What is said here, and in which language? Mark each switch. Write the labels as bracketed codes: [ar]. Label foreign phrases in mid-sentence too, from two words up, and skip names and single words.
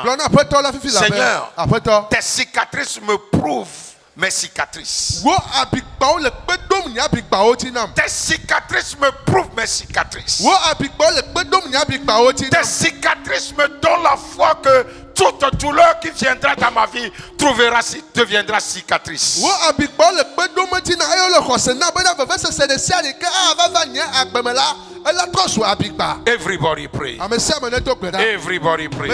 [fr] Seigneur, tes cicatrices me prouvent mes cicatrices. Tes cicatrices me prouvent mes cicatrices. Tes cicatrices me donnent la foi que toute douleur qui viendra dans ma vie deviendra cicatrice. [ee] Wo abikpa le kpedometi na ayo le xɔse na bena veve sese de sia de ke ava va nye agbeme la ela trɔ su abikpa. [en] Everybody pray. [ee] Ame sia ame ne do gbe ɖa. [en] Everybody pray.